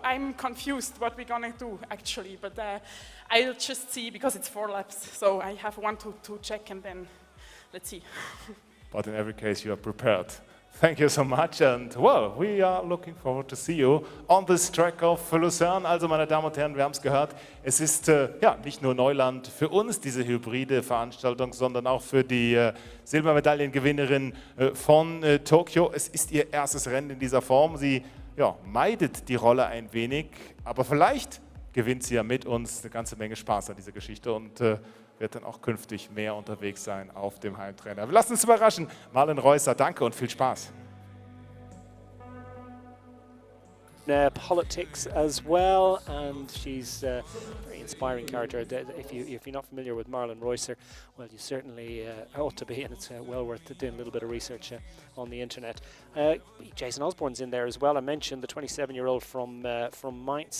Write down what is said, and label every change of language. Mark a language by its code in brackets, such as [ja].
[en] I'm confused what we're gonna do actually, but I'll just see because it's 4 laps. So I have 1 to check and then let's see. But in every case, you are prepared. Thank you so much, and well, we are looking forward to see you on this track of Lucerne. [de] Also, meine Damen und Herren, wir haben es gehört, es ist ja nicht nur Neuland für uns, diese hybride Veranstaltung, sondern auch für die Silbermedaillengewinnerin von Tokio. Es ist ihr erstes Rennen in dieser Form. Sie meidet die Rolle ein wenig, aber vielleicht gewinnt sie ja mit uns eine ganze Menge Spaß an dieser Geschichte und wird dann auch künftig mehr unterwegs sein auf dem Heimtrainer. Wir lassen uns überraschen. Marlon Reusser, danke und viel Spaß. [en] Politics as well, and she's a very inspiring character. If you're not familiar with Marlon Reusser, well, you certainly ought to be, and it's well worth doing a little bit of research on the internet. Jason Osborne's in there as well. I mentioned the 27-year-old from Mainz.